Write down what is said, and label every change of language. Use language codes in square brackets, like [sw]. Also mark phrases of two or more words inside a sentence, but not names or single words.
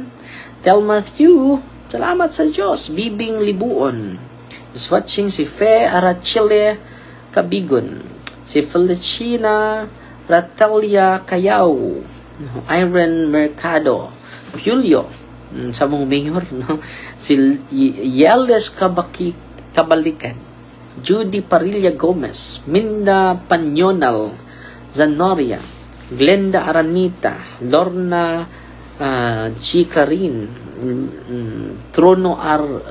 [ceb] Tel Matthew, salamat sa Diyos. Bibing Libuon. [en] Just watching [ceb] si Fe Arachile Kabigon, si Felicina Ratelia Cayao, Irene Mercado, Julio, sa mong mayor, no? Si Yeles Kabalikan, Judy Parilla Gomez, Minda Panyonal, Zanoria, Glenda Aranita, Lorna G. Clarin, Trono R.